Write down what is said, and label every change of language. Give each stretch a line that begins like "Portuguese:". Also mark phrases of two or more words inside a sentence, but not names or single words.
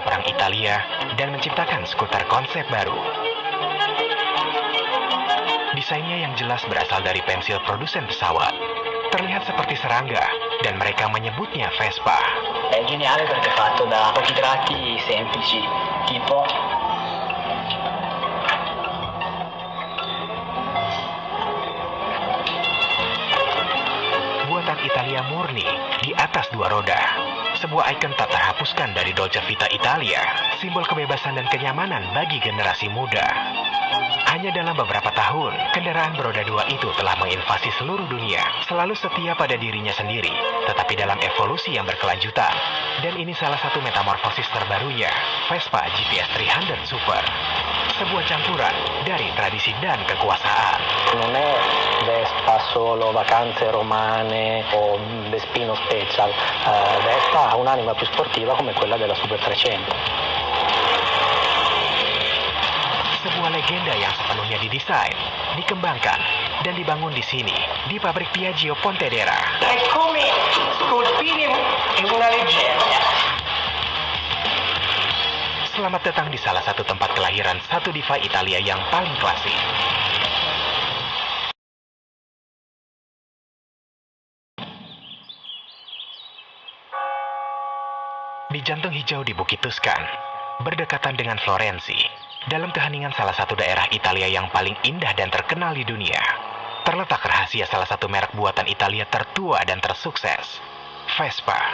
Indonesian: Italia dan menciptakan skuter konsep baru. Desainnya yang jelas berasal dari pensil produsen pesawat. Terlihat seperti serangga dan mereka menyebutnya Vespa.
Italian: È geniale perché è fatto da pochi tratti semplici, tipo
Indonesian: buatan Italia murni di atas dua roda. Sebuah ikon tak terhapuskan dari Dolce Vita Italia, simbol kebebasan dan kenyamanan bagi generasi muda. Hanya dalam beberapa tahun, kendaraan beroda dua itu telah menginvasi seluruh dunia, selalu setia pada dirinya sendiri, tetapi dalam evolusi yang berkelanjutan. Dan ini salah satu metamorfosis terbarunya, Vespa GTS 300 Super. Sebuah campuran dari tradisi dan kekuasaan.
Italian: non è Vespa solo vacanze romane o Vespino Special, Vespa ha un'anima più sportiva come quella della Super 300.
Indonesian: Sebuah legenda yang sepenuhnya didesain, dikembangkan, dan dibangun di sini, di pabrik Piaggio Pontedera.
Italian: È come scolpire una leggenda.
Indonesian: Selamat datang di salah satu tempat kelahiran satu diva Italia yang paling klasik. Di jantung hijau di Bukit Tuscan, berdekatan dengan Florensi, dalam keheningan salah satu daerah Italia yang paling indah dan terkenal di dunia, terletak rahasia salah satu merek buatan Italia tertua dan tersukses, Vespa.